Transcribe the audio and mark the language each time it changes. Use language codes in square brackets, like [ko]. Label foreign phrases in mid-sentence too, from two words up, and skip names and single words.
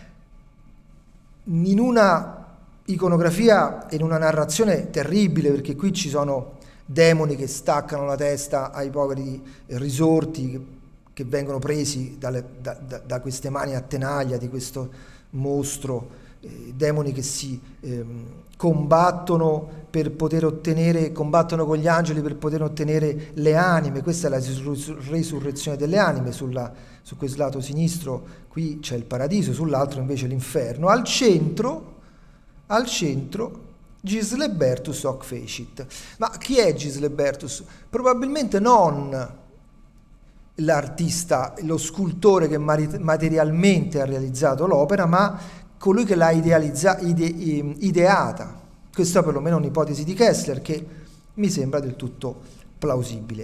[it] In una iconografia e in una narrazione terribile, perché qui ci sono demoni che staccano la testa ai poveri risorti che vengono presi da queste mani a tenaglia di questo mostro demoni che si combattono combattono con gli angeli per poter ottenere le anime. Questa è la risurrezione delle anime. Su questo lato sinistro qui c'è il paradiso, sull'altro invece l'inferno. Al centro Gislebertus [la] hoc fecit. [it] Ma chi è Gislebertus? Probabilmente non l'artista, lo scultore che materialmente ha realizzato l'opera, ma colui che l'ha ideata. Questa è perlomeno un'ipotesi di Kessler che mi sembra del tutto plausibile.